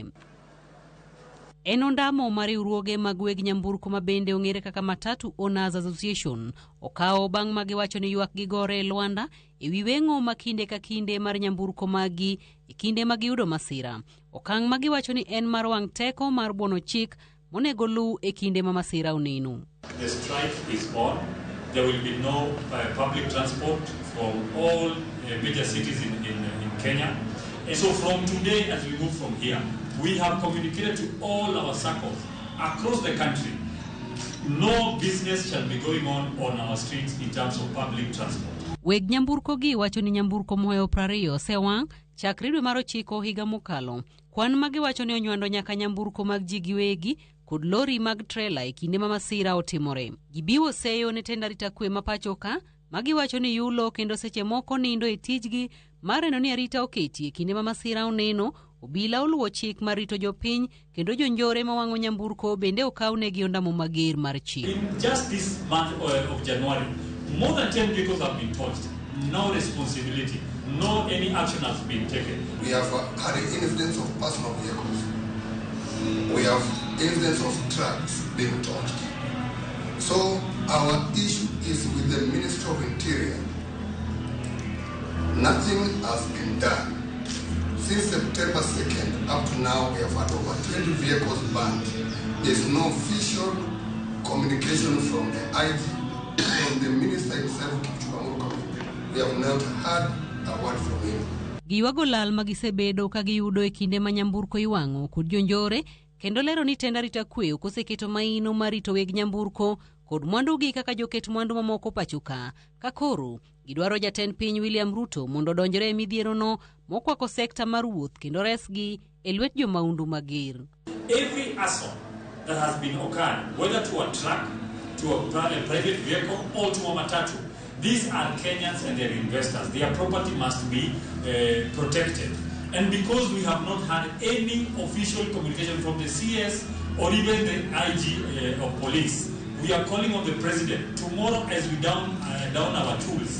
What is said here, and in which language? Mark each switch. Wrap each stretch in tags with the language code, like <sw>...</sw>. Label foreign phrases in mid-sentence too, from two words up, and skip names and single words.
<luo>En ondamo mar riwruoge mag weg nyamburko ma bende ong'ere kaka Matatu Owners Association okawo bang' ma giwacho ni ywak gigore e Luanda e wi weng'o ma kinde ka kinde mar nyamburko magi e kinde ma giyudo masira. Okang' ma giwacho ni en mar wang' teko mar buono chik monego luw e kinde ma masira oneno.</luo> <en>The strike is on. There will be no public transport from all major cities in Kenya. And so from today, as we move from here, we have communicated to all our circles across the country. No business shall be going on our streets in terms of public transport.</en> <luo>Weg nyamburko gi wacho ni nyamburko mohewo 20 osewang' chakre dwe mar 9 higa mokalo. Kwan ma giwacho ni onywando nyaka nyamburko mag ji giwegi kod lori mag trela e kinde ma masira otimore. Gibiwo seyo ne tend arita kwe ma pacho ka ma giwacho ni yulo kendo seche moko nindo e tijgi mar neno ni arita oketi e kinde ma masira oneno. Obila oluwo chik mar rito jopiny kendo jonjore ma wang'o nyamburko bende okawnegi ondamo mager mar chik.</luo> <en>In just this month of January, more than 10 vehicles have been torched. No responsibility, no any action has been taken. We have had incidents of personal vehicles. We have incidents of trucks being torched. So our issue is with the Ministry of Interior. Nothing has been done. Since September 2nd, up to now, we have had over 20 vehicles banned. There's no official communication from the IG, from the Minister himself, we have not had a word from him.</en> <luo>Giwago lal magisebedo ka giyudo e kinde ma nyamburko iwang'o kod jonjore kendo lero ni tend arita kwe oseketo maino mar rito weg nyamburko kod mwandugi kaka joket mwandu mamoko pacho ka koro gidwaro jatend piny William Ruto mondo donjre e midhiero no mokwako sekta mar wuoth kendo resgi e lwet jomaundu mager.</luo> <en>Every assault that has been occurred, whether to a truck, to a private vehicle or to a matatu, these are Kenyans and their investors. Their property must be protected. And because we have not had any official communication from the CS or even the IG of police, we are calling on the president tomorrow as we down our tools.</en>